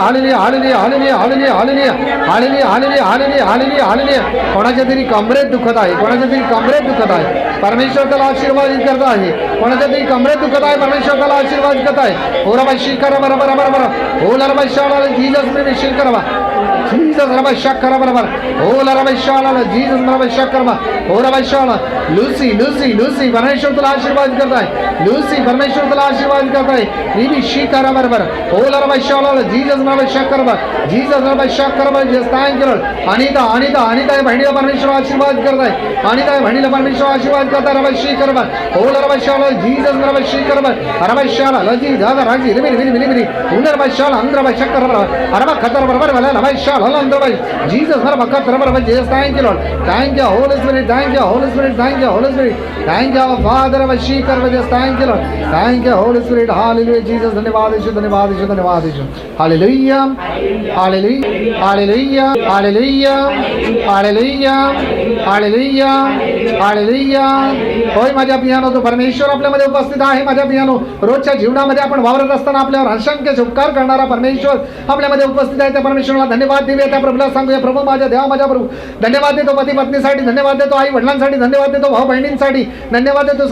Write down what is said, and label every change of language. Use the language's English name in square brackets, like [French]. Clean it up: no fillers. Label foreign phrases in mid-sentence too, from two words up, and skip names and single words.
[Marathi] हालेलुया हालेलुया हालेलुया हालेलुया हालेलुया हालेलुया हालेलुया हालेलुया हालेलुया कोणाच्या तरी कमरेत दुखत आहे कोणाच्या तरी कमरेत दुखत आहे परमेश्वर त्याला आशीर्वादित करत आहे कोणाच्या तरी कमरेत दुखत आहे परमेश्वर त्याला आशीर्वादित करत आहे ओराबाशी करा बरं बरं बरं बरं ओ लरबाशाला जीसस मी शी करा Jesus Rabashak Karabar, O Larabashala, Jesus Rabashak Karma, O Rabashala, Lucy, Parmeshwar तुला आशीर्वाद करताय Lucy, परमेश्वर तुला आशीर्वाद करताय Ribi Shikara Barbar, O Larabashala, Jesus Rabashak Karma, Jesus Rabashak Karma, [English] just thank you Lord. [Marathi] Anita या बहिणीला परमेश्वर आशीर्वाद करताय अनिता या बहिणीला परमेश्वर आशीर्वाद करताय रबाशी करबा ओ रबाशाला जीसस रबाशी करबा रबाशाला लजी दादा राजी रिबी उनर रबाशाला अंदर रबाशक करबा अरबा खतर बरबर वाला रबाशाला अंदर जीसस रबाका करबा [English] Jesus thank you Lord thank you Holy Spirit thank you Holy Spirit thank you Holy Spirit thank you Father रबाशी करबा Jesus thank you Lord thank you Holy Spirit हालेलुया जीसस [Marathi] धन्यवाद यीशु हालेलुया हालेलुया हालेलुया हालेलुया हालेलुया हालेलुया हालेलुया. होय माझ्या पियानो, तो परमेश्वर आपल्यामध्ये उपस्थित आहे. माझ्या पियानो, रोजच्या जीवनामध्ये आपण वावरत असताना आपल्यावर असंख्य उपकार करणारा परमेश्वर आपल्यामध्ये उपस्थित आहे. त्या परमेश्वराला धन्यवाद देऊया. त्या प्रभूला सांगूया, प्रभू माझ्या देवा माझ्या प्रभू धन्यवाद देतो. पती पत्नीसाठी धन्यवाद देतो. आई वडिलांसाठी धन्यवाद देतो. भाऊ बहिणींसाठी धन्यवाद देतो.